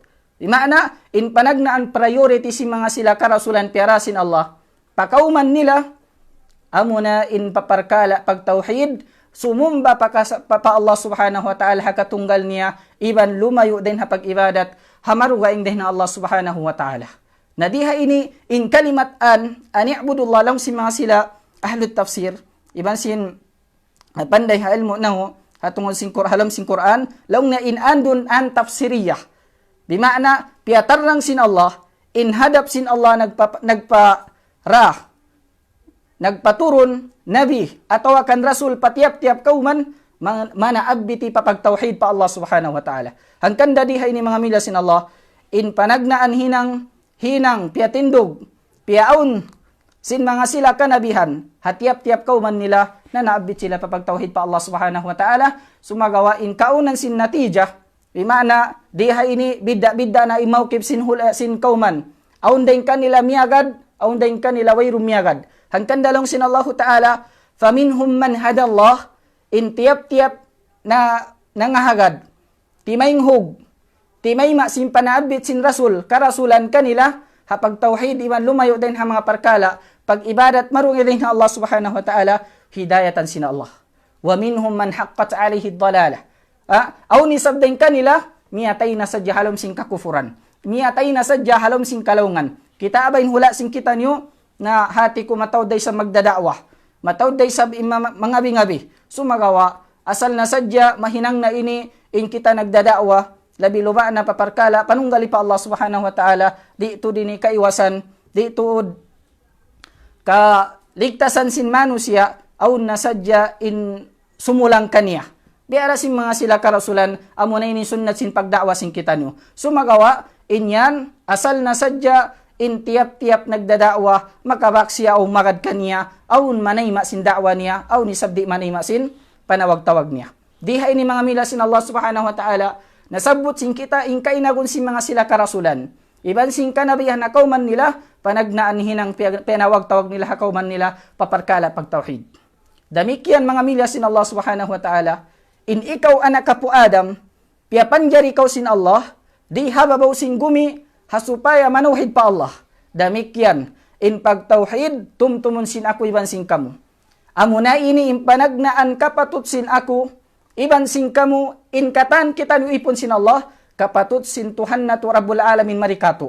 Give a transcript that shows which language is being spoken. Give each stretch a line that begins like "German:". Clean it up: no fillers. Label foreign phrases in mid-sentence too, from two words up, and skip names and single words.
Tausug: Di makna, in panagnaan priority si mga sila karasulan piarasin Allah, pakauman nila, amuna in paparkala pagtauhid, sumumba pa Allah
Arabic: سبحانه وتعالى
Tausug: hakatunggal niya, iban lumayo din hapag ibadat, hamarugaing din na Allah subhanahu wa ta'ala. Nadiha ini, in kalimatan, ani'budullah lang si mga sila,
Arabic: أهل التفسير,
Tausug: iban sin, panday ha ilmu na ho, hatungol halam sin Quran, laung na inandun an tafsiriyah. Bimana, piatarang sin Allah, inhadap sin Allah nagpaturon, nabi, atau akan rasul patiap-tiap kauman, manaabiti papagtauhid pa Allah
Arabic: سبحانه وتعالى.
Tausug: Hangkan dadiha ini mga mila sin Allah, in panagnaan hinang, piatindog, piaon, sin mga sila kanabihan, hatiap-tiap kauman nila, na naabit sila papagtauhid pa Allah
Arabic: سبحانه وتعالى,
Tausug: sumagawa in kaunan sin natija, bimana, diha ini bidda-bidda na imawkib sin kauman, aundain kanila miyagad, aundain kanila wayrum miyagad. Hangkan dalong sin Allah ta'ala,
Arabic: فمنهم من هدى الله,
Tausug: in tiap-tiap na nangahagad, timayinghog, timayma sin panaabit sin rasul, karasulan kanila, hapag tauhid iwan lumayo din ha mga parkala, pag ibadat marungi din ha Allah
Arabic: سبحانه وتعالى,
Tausug: hidayatan sina Allah.
Arabic: ومنهم من حقت عليه الضلالة.
Tausug: Aw nisabdain kanila, miyatay na sadya halom sing kakufuran. Miyatay na sadya halom sing kalaungan. Kita abayin hula sing kita niyo, na hati ko matawday sa magdadawah. Matawday sa mangabi-ngabi. Sumagawa, asal na sadya, mahinang na ini, in kita nagdadawah, labi luba na paparkala, panunggali pa Allah
Arabic: سبحانه وتعالى,
Tausug: di ito din kaiwasan, di ito kaligtasan sin manusia, aw nasadya in sumulang kaniya. Biara sin mga sila karasulan, amo na ini sunnat sin pagdakwa sin kita nyo. Sumagawa, inyan, asal nasadya, in tiap-tiap nagdadakwa, makabaksiya o magad kaniya, aw manayma sin dakwa niya, aw nisabdi manayma sin panawag-tawag niya. Diha ini mga mila sin Allah
Arabic: سبحانه وتعالى,
Tausug: nasabot sin kita, in kainagun sin mga sila karasulan. Iban sin kanabihan na kauman nila, panagnaan hinang pinawag-tawag nila hakauman nila, paparkala pagtauhid. Damikyan mga milya sin Allah
Arabic: سبحانه وتعالى,
Tausug: in ikaw anak ka po Adam, piapanjari ikaw sin Allah, di hababaw sin gumi, hasupaya manuhid pa Allah. Damikyan, in pagtauhid, tumtumun sin ako iban sin kamu. Amo na ini in panagnaan kapatut sin ako, iban sin kamu, in katan kita nuipon sin Allah, kapatut sin Tuhan na tu
Arabic: رب العالمين
Tausug: marikato.